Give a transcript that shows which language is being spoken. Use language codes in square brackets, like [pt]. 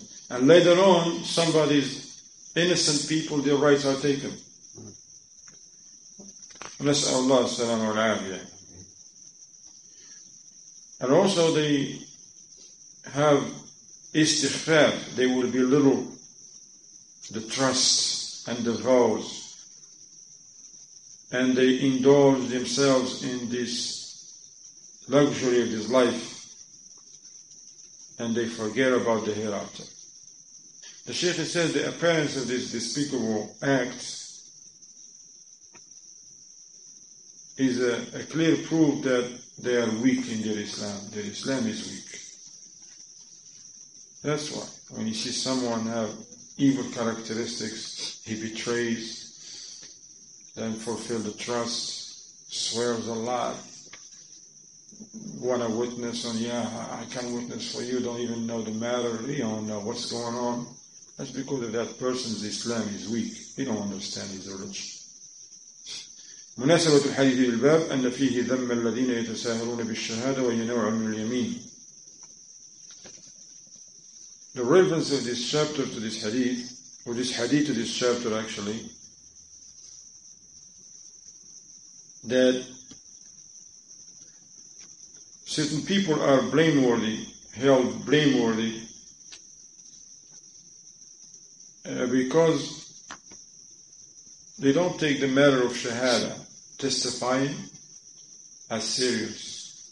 [en] And later on, somebody's innocent people, their rights are taken. [ar] نسأل الله السلامة والعافية. [en] And also they have istighfar. They will belittle the trust and the vows. And they indulge themselves in this luxury of this life. And they forget about the hereafter. The Shaykh says the appearance of this despicable act is a clear proof that they are weak in their Islam. Their Islam is weak. That's why when you see someone have evil characteristics, he betrays, doesn't fulfill the trust, swears a lot, want to witness on, I can witness for you, don't even know the matter, you don't know what's going on. That's because of that person's Islam is weak. He don't understand his religion. [ar] مناسبة الحديث للباب أن فيه ذم الذين يتساهلون بالشهادة وهي نوع من اليمين. [en] the relevance of this chapter to this hadith, or this hadith to this chapter actually, that certain people are held blameworthy, because they don't take the matter of shahada, testifying, as serious.